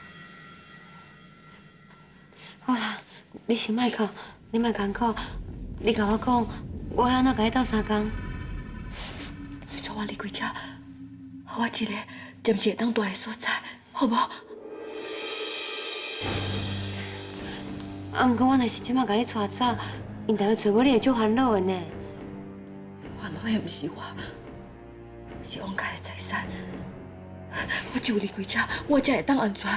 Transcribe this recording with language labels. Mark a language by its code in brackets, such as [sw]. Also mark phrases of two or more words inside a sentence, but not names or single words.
[nan] 好啦，你先莫哭，你莫艰苦，你甲我讲，我安怎甲你斗相共？你带我离开遮，互我一个暂时会当住的所在，好无？啊，毋过我若是即马甲你带走，因大家找我，你会足烦恼的呢。烦恼的毋是我，是王家的财产。我只有离开遮，我才会当安全。